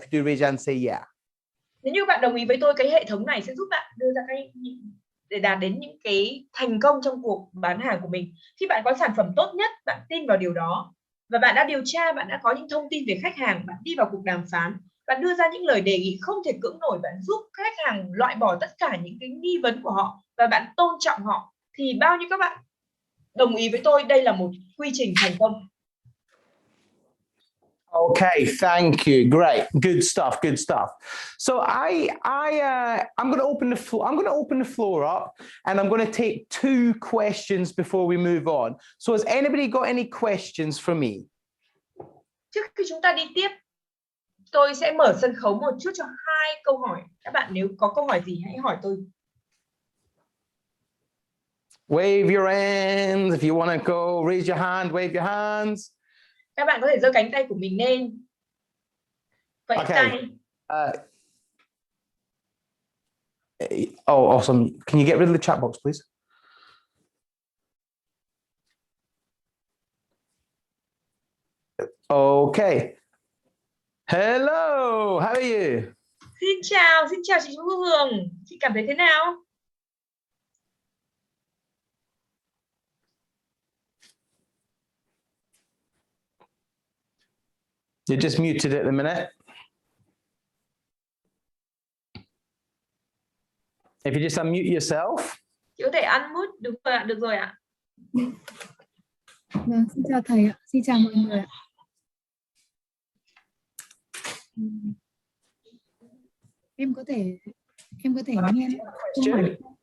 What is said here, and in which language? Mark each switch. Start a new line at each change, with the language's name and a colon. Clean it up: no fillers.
English: If you do, raise your hand and say yeah.
Vietnamese: Nếu như bạn đồng ý với tôi, cái hệ thống này sẽ giúp bạn đưa ra để đạt đến những cái thành công trong cuộc bán hàng của mình. Khi bạn có sản phẩm tốt nhất, bạn tin vào điều đó và bạn đã điều tra, bạn đã có những thông tin về khách hàng, bạn đi vào cuộc đàm phán, bạn đưa ra những lời đề nghị không thể cưỡng nổi, bạn giúp khách hàng loại bỏ tất cả những cái nghi vấn của họ và bạn tôn trọng họ, thì bao nhiêu các bạn đồng ý với tôi đây là một quy trình thành công?
English: Okay, thank you. Great, good stuff. Good stuff. So I'm going to open the floor. I'm going to open the floor up, and I'm going to take 2 questions before we move on. So has anybody got any questions for me?
Vietnamese: Trước khi chúng ta đi tiếp, tôi sẽ mở sân khấu một chút cho 2 câu hỏi. Các bạn nếu có câu hỏi gì hãy hỏi tôi.
English: Wave your hands if you want to go. Raise your hand. Wave your hands.
Vietnamese: Các bạn có thể giơ cánh tay của mình lên. Vẫy tay.
English: Oh, awesome. Can you get rid of the chat box, please? Okay. Hello, how are you?
Vietnamese: Xin chào chị Thu Hường. Chị cảm thấy thế nào?
English: You're just muted at the minute. If you just unmute yourself.
Vietnamese: Chị có thể unmute được rồi ạ. Vâng, xin chào thầy ạ. Xin chào mọi người ạ. Em có thể nghe câu hỏi.